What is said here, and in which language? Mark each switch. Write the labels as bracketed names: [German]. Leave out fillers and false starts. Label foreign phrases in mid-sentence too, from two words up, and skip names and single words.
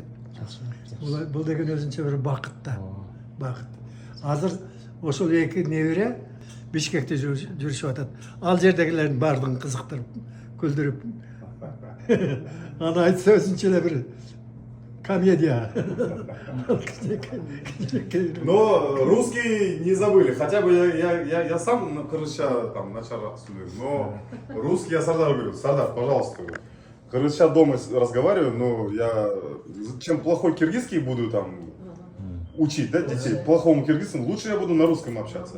[Kyrgyz] Бул деген өзүнчө бир бакыт да. Бакыт. Азыр ошол эки небере Бишкекте жүрүшүп атат. Ал жердегилердин баардыгын кызыктырып, күлдүрүп. Аны айтса өзүнчө эле бир комедия. [Russian] Но русские не забыли, хотя бы я сам на кыргызча там начал судить, но русский я Сардар говорю, Сардар, пожалуйста, кыргызча дома разговариваю, но я чем плохой киргизский буду там учить, да, детей, плохому киргизскому, лучше я буду на русском общаться.